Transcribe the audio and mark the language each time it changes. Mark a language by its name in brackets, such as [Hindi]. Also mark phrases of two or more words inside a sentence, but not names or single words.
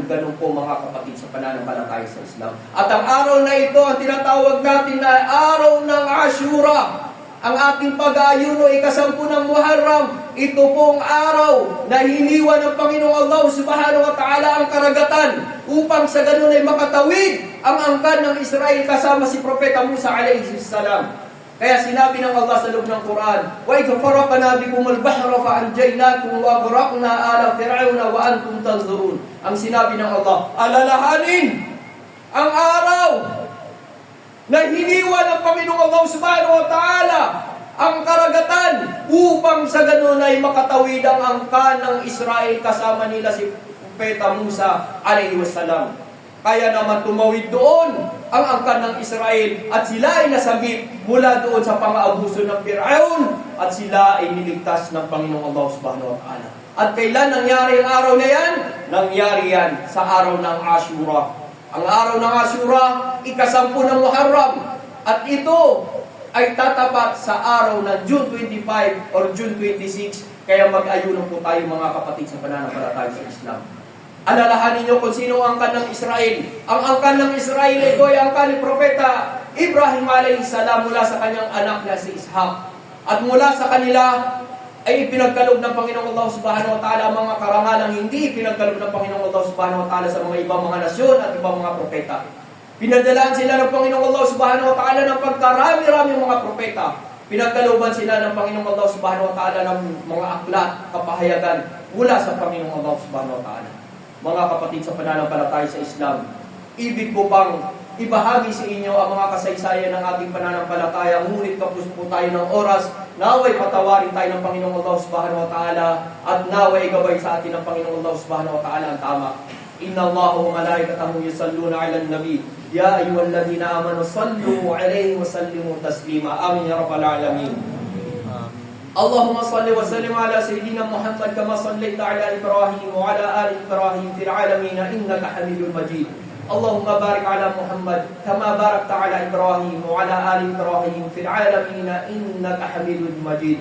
[Filipino] Ganun po mga kapatid sa pananampalataya sa Islam. At ang araw na ito, ang tinatawag natin na araw ng Ashura, ang ating pag-aayuno, ika-10 ng Muharram, ito pong araw na hiniwa ng Panginoong Allah [Arabic] سبحانه وتعالى [Filipino] ang karagatan upang sa ganun ay makatawid ang angkan ng Israel kasama si Propeta Musa [Arabic] عليه السلام. [Filipino] Kaya sinabi ng Allah sa loob ng Quran, [Arabic] وَإِذْ فَرَقْنَا بِكُمُ الْبَحْرَ فَأَنْجَيْنَاكُمْ وَأَغْرَقْنَا آلَ فِرْعَوْنَ وَأَنْتُمْ تَنْظُرُونَ. [Filipino] Ang sinabi ng Allah, alalahanin ang araw na hiniwa ng Panginoong Allah [Arabic] سبحانه وتعالى [Filipino] ang karagatan upang sa ganun ay makatawid ang angkan ng Israel kasama nila si Propeta Musa [Arabic] عليه السلام. [Filipino] Kaya naman tumawid doon ang angkan ng Israel at sila ay nasagip mula doon sa pang-aabuso ng Firaun at sila ay niligtas ng Panginoong Allah [Arabic] سبحانه وتعالى. [Filipino] At kailan nangyari ang araw na yan? Nangyari yan sa araw ng Ashura. Ang araw ng Ashura, ika-10 ng Muharram. At ito ay tatapat sa araw ng June 25 or June 26. Kaya mag-ayunan po tayo mga kapatid sa pananampalataya sa Islam. Alalahanin niyo kung sino ang angkan ng Israel. Ang angkan ng Israel ito ay angkan ni Propeta Ibrahim [Arabic] عليه السلام [Filipino] mula sa kanyang anak na si Ishaq. At mula sa kanila ay ipinagkaloob ng Panginoong Allah [Arabic] سبحانه وتعالى [Filipino] ang mga karangalang hindi ipinagkaloob ng Panginoong Allah [Arabic] سبحانه وتعالى [Filipino] sa mga ibang mga nasyon at ibang mga propeta. Pinadalaan sila ng Panginoong Allah [Arabic] سبحانه وتعالى [Filipino] ng pagkarami-rami mga propeta. Pinagkalooban sila ng Panginoong Allah [Arabic] سبحانه وتعالى [Filipino] ng mga aklat, kapahayagan mula sa Panginoong Allah [Arabic] سبحانه وتعالى. [Filipino] Mga kapatid sa pananampalataya sa Islam, ibig ko pang ibahagi sa inyo ang mga kasaysayan ng ating pananampalataya, ngunit kapos po tayo ng oras, naway patawarin tayo ng Panginoong Allah [Arabic] سبحانه وتعالى [Filipino] at naway gabay sa atin ng Panginoong Allah [Arabic] سبحانه وتعالى [Filipino] ang tama. [Arabic] إن الله وملائكته يصلون على النبي يا أيها الذين آمنوا صلوا عليه وسلموا تسليما. آمين يا رب العالمين. اللهم صل وسلم على سيدنا محمد كما صليت على إبراهيم وعلى آل إبراهيم في العالمين إنك حميد مجيد. اللهم بارك على محمد كما باركت على إبراهيم وعلى آل إبراهيم في العالمين إنك حميد مجيد.